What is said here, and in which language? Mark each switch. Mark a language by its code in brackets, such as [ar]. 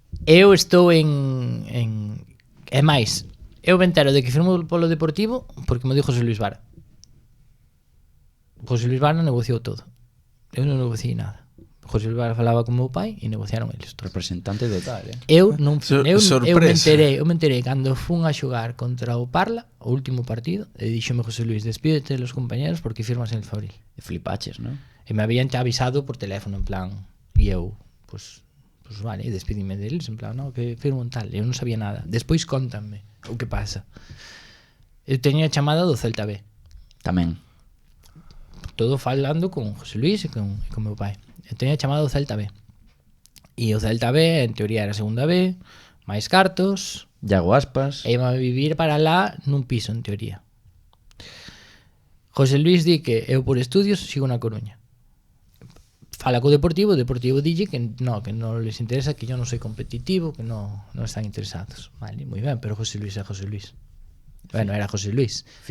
[gl] Eu estou en é máis, eu me entero de que firmo polo Deportivo porque me dijo José Luis Vara. José Luis Vara negociou todo. Eu non negociei nada. José Luis Vara falaba con meu pai e negociaron eles todo. Representante de tal, Eu non eu Sorpresa. eu me enterei cando fun a xogar contra o Parla, o último partido, e díxome José Luis, [es] despídete de los compañeros porque firmas en el Fabril. [gl] E flipaches, non? E me habían avisado por teléfono en plan, e eu, pues vale, despídime deles en plan, no, que firmo en tal. Eu non sabía nada. Despois contanme o que pasa. Eu teña chamada do Celta B. Tamén. Todo falando con José Luis e con meu pai. Eu teña chamado o Celta B. E o Celta B, en teoría, era segunda B, máis cartos, Iago Aspas. e iba a vivir para lá nun piso, en teoría. José Luis di que eu por estudios sigo na Coruña. Fala co Deportivo, o Deportivo dille que non les interesa, que yo non soy competitivo, que non están interesados. Vale, moi ben, pero José Luis é José Luis. Bueno, era José Luis, e